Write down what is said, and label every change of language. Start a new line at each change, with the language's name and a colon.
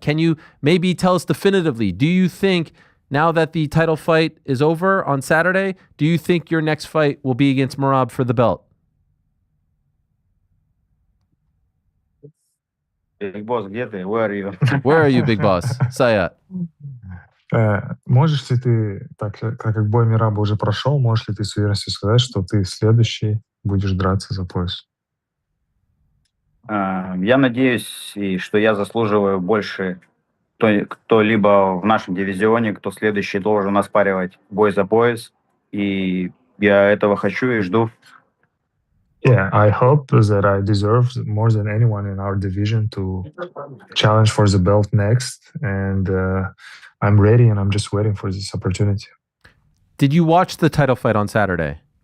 English: Can you maybe tell us definitively, do you think now that the title fight is over on Saturday, do you think your next fight will be against Merab for the belt?
Russian: Big boss, где ты?
English: Where are you? Where are you, big boss? Sayat.
Russian: Можешь ли ты, так как бой Мераба уже прошел, можешь ли ты с уверенностью сказать, что ты следующий будешь драться за пояс? Я надеюсь, что я заслуживаю больше кто-либо в нашем дивизионе, кто следующий должен оспаривать бой за пояс. И я этого хочу и жду.
English: Yeah, I hope that I deserve more than anyone in our division to challenge for the belt next. And I'm ready and I'm just waiting for this opportunity. Did you watch the title fight on Saturday?